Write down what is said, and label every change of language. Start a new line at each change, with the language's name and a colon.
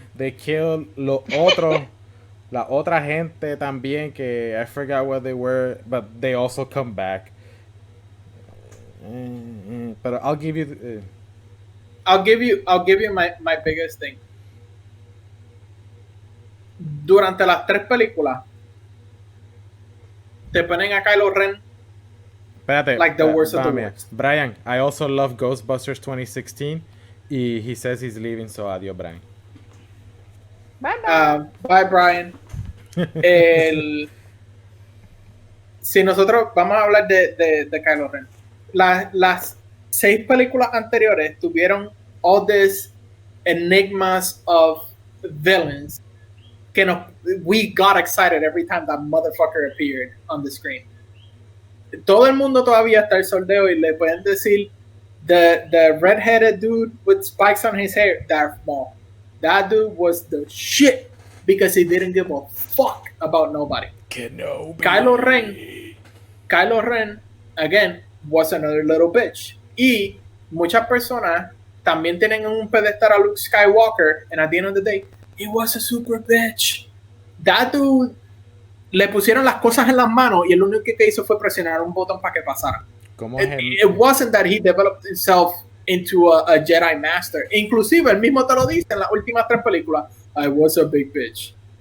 English: They kill
Spanish: lo otro, la otra gente también que
English: I forgot what they were, but they also come back. But I'll give you. I'll give you my biggest thing.
Spanish: Durante las 3 películas te ponen a Kylo Ren Espérate,
English: like the worst of the
Spanish: mira,
English: worst. Brian, I also love Ghostbusters 2016. Y he says he's leaving, so adiós, Brian. Bye bye. Bye, Brian.
Spanish: Si nosotros vamos a hablar de Kylo Ren, las 6 películas anteriores tuvieron
English: all these enigmas of villains que we got excited every time that motherfucker appeared on the screen.
Spanish: Todo el mundo todavía está el soldeo y le pueden decir
English: the red-headed dude with spikes on his hair,
Spanish: Darth Maul.
English: That dude was the shit because he didn't give a fuck about nobody. Kenobi. Kylo Ren, again, was another little bitch.
Spanish: Y muchas personas también tienen un pedestal a Luke Skywalker,
English: and at the end of the day, he was a super bitch. That dude,
Spanish: le pusieron las cosas en las manos y el único que hizo fue presionar un botón para que pasara.
English: It wasn't that he developed himself into a Jedi Master.
Spanish: Inclusive, él mismo te lo dice en las últimas 3 películas,
English: I was a big bitch.